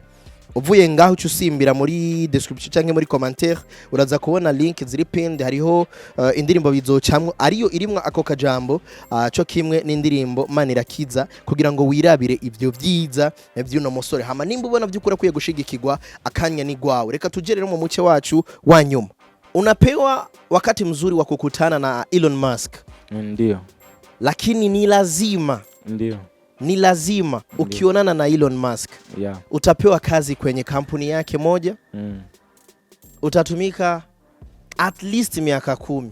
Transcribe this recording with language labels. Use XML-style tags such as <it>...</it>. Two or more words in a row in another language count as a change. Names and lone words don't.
<rn>Uvuye ngaho usimbira muri description cyangwa muri commentaire uraza kubona link ziri pinned, hariho indirimbo bizocamwe ariyo irimwa ako kajambo cyo kimwe n'indirimbo Manirakiza kugira ngo wirabire ivyo vyiza by'uno musore. Hama nimba ubona vyukura kwiye gushigikirwa akanya ni gwawe. Reka tuje rero mu muce wacu wa nyuma.</rn> <sw>Unapewa wakati mzuri wa kukutana na Elon Musk. Ndio. Lakini ni lazima. Ndio. Ni lazima ukionana na Elon Musk. Utapewa kazi kwenye kampuni yake moja. Utatumika</sw> <en>at least</en> <sw>miaka 10.</sw>